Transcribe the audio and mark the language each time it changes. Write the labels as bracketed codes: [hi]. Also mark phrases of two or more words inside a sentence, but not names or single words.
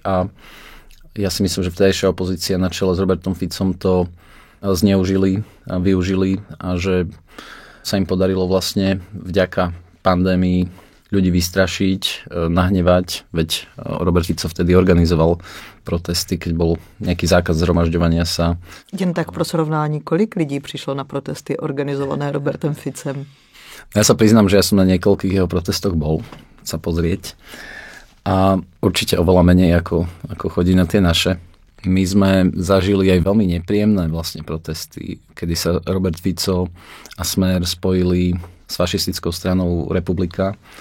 [sk] A ja si myslím, že vtedajšia opozícia na čele s Robertom Ficom to zneužili a využili a že sa im podarilo vlastne vďaka pandémii ľudí vystrašiť, nahnevať, veď Robert Fico vtedy organizoval protesty, keď bol nejaký zákaz zhromažďovania sa. [cs] Jen tak pro srovnání, kolik lidí přišlo na protesty organizované Robertem Ficem? [sk] Ja sa priznám, že ja som na niekoľkých jeho protestoch bol sa pozrieť a určite oveľa menej ako chodí na tie naše. My sme zažili aj veľmi nepríjemné vlastne protesty, kedy sa Robert Fico a Smer spojili s fašistickou stranou Republika